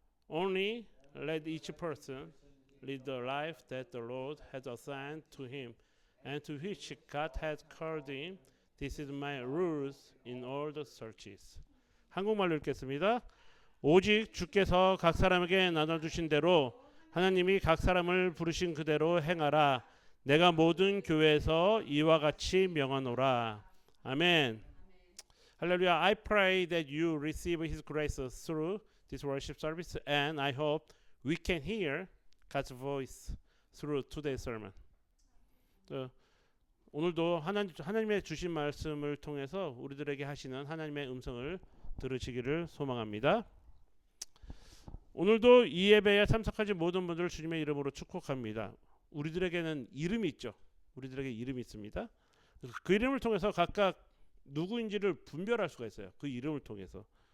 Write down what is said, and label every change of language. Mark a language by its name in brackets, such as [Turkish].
[English] Only let each person lead the life that the Lord has assigned to him, and to which God has called him. This is my rules in all the churches. [Korean] 한국말로 읽겠습니다. 오직 주께서 각 사람에게 나눠주신 대로 하나님이 각 사람을 부르신 그대로 행하라. 내가 모든 교회에서 이와 같이 명하노라. 아멘. 할렐루야. [English] I pray that you receive His grace through this worship service, and I hope we can hear God's voice through today's sermon. [Korean] 오늘도 하나님의 주신 말씀을 통해서 우리들에게 하시는 하나님의 음성을 들으시기를 소망합니다. 오늘도 이 예배에 참석하신 모든 분들을 주님의 이름으로 축복합니다. 우리들에게는 이름이 있죠. 우리들에게 이름이 있습니다. 그 이름을 통해서 각각 누구인지를 분별할 수가 있어요. 그 이름을 통해서.